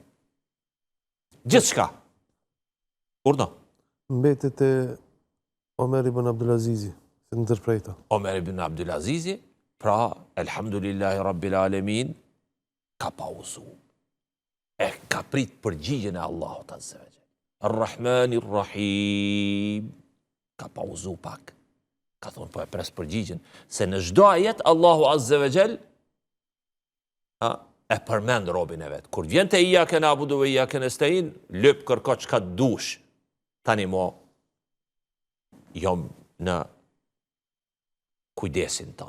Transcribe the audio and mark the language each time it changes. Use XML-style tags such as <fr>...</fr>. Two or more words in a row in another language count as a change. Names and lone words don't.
<sq>Gjithçka. Urdo. Mbetet e Omer ibn Abdulazizi, se ndërprejta. Omer ibn Abdulazizi, pra,</sq> <ar>الحمد لله رب العالمين,</ar> <sq>ka pauzu. E ka prit përgjigjen e Allahut</sq> <ar>عز وجل. الرحمن الرحيم,</ar> <sq>ka pauzu pak. Ka thonë, po e pres përgjigjen, se në çdo ajet Allahu</sq> <ar>عز وجل</ar> <sq>e përmend robin e vet. Kur vjen te</sq> <ar>إياك نعبد وإياك نستعين,</ar> <sq>lyp kërko çka dush. Tani mo jom në kujdesin ton.</sq>